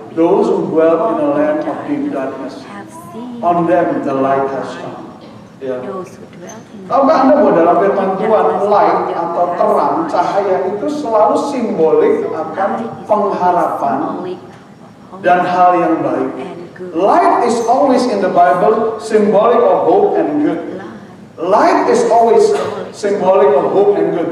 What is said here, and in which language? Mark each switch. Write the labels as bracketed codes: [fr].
[en] Those who dwell in a land of deep darkness, on them the light has shone. [id] Ya. Tahukah Anda bahwa dalam firman Tuhan, light atau terang, cahaya itu selalu simbolik akan pengharapan dan hal yang baik. [en] Light is always in the Bible symbolic of hope and good. Light is always symbolic of hope and good.